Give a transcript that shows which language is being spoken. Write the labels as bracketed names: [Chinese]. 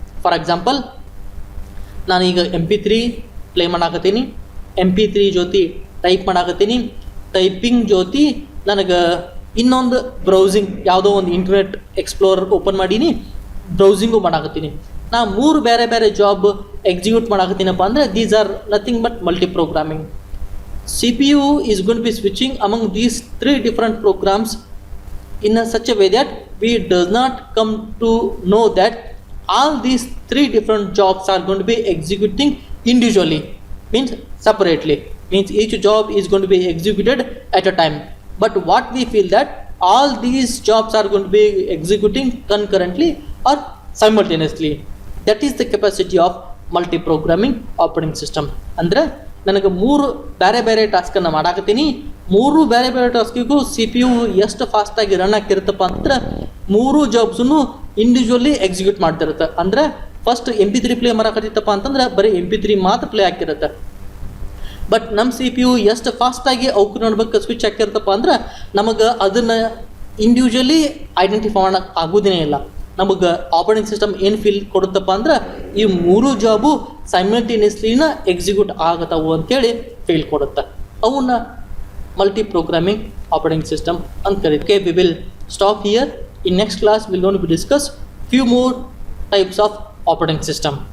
[Kannada] For example ನಾನೀಗ MP3 play ಮಾಡಾಕತ್ತೀನಿ, MP3 ಜೊತೆ type ಮಾಡಾಕತ್ತೀನಿ, typing ಜೊತೆ ನನಗೆ ಇನ್ನೊಂದು ಬ್ರೌಸಿಂಗ್ ಯಾವುದೋ ಒಂದು ಇಂಟರ್ನೆಟ್ ಎಕ್ಸ್ಪ್ಲೋರರ್ ಓಪನ್ ಮಾಡೀನಿ, ಬ್ರೌಸಿಂಗು ಮಾಡಾಕತ್ತೀನಿ. ನಾ ಮೂರು ಬೇರೆ ಬೇರೆ ಜಾಬ್ ಎಕ್ಸಿಕ್ಯೂಟ್ ಮಾಡಾಕತ್ತೀನಪ್ಪ ಅಂದರೆ [English] These are nothing but multiprogramming. CPU is going to be switching among these three different programs in such a way that we does not come to know that all these three different jobs are going to be executing individually, means separately, means each job is going to be executed at a time. But what we feel that all these jobs are going to be executing concurrently or simultaneously. That is the capacity of multiprogramming operating system. [Kannada] ಅಂದರೆ ನನಗೆ ಮೂರು ಬೇರೆ ಬೇರೆ ಟಾಸ್ಕನ್ನು ಮಾಡಾಕತ್ತೀನಿ, ಮೂರು ಬೇರೆ ಬೇರೆ ಟಾಸ್ಕಿಗೂ C P U ಎಷ್ಟು ಫಾಸ್ಟಾಗಿ ರನ್ ಆಗ್ತಿರುತ್ತಪ್ಪ ಅಂದ್ರೆ ಮೂರು ಜಾಬ್ಸನ್ನು ಇಂಡಿವಿಜುವಲಿ ಎಕ್ಸಿಕ್ಯೂಟ್ ಮಾಡ್ತಿರುತ್ತೆ. ಅಂದರೆ ಫಸ್ಟ್ MP3 ಪ್ಲೇ ಮಾಡಕತ್ತಿತ್ತಪ್ಪ ಅಂತಂದ್ರೆ ಬರೀ MP3 ಮಾತ್ರ ಪ್ಲೇ ಆಗ್ತಿರುತ್ತೆ. ಬಟ್ ನಮ್ಮ ಸಿ ಪಿ ಯು ಎಷ್ಟು ಫಾಸ್ಟಾಗಿ ಅವ್ಕೆ ನೋಡ್ಬೇಕು ಸ್ವಿಚ್ ಹಾಕಿರ್ತಪ್ಪ ಅಂದ್ರೆ ನಮಗೆ ಅದನ್ನು ಇಂಡಿವಿಜುವಲಿ ಐಡೆಂಟಿಫೈ ಮಾಡೋಕೆ ಆಗೋದೇ ಇಲ್ಲ. ನಮಗೆ ಆಪರೇಟಿಂಗ್ ಸಿಸ್ಟಮ್ ಏನು ಫೀಲ್ ಕೊಡುತ್ತಪ್ಪ ಅಂದ್ರೆ ಈ ಮೂರು ಜಾಬು ಸೈಮಲ್ಟೇನಿಯಸ್ಲಿನ ಎಕ್ಸಿಕ್ಯೂಟ್ ಆಗತ್ತವು ಅಂತೇಳಿ ಫೀಲ್ ಕೊಡುತ್ತೆ. ಅವನ್ನ multi-programming operating system ಅಂತ ಕರೀತಾರೆ. [English] Okay, we will stop here. In next class we're going to discuss few more types of operating system.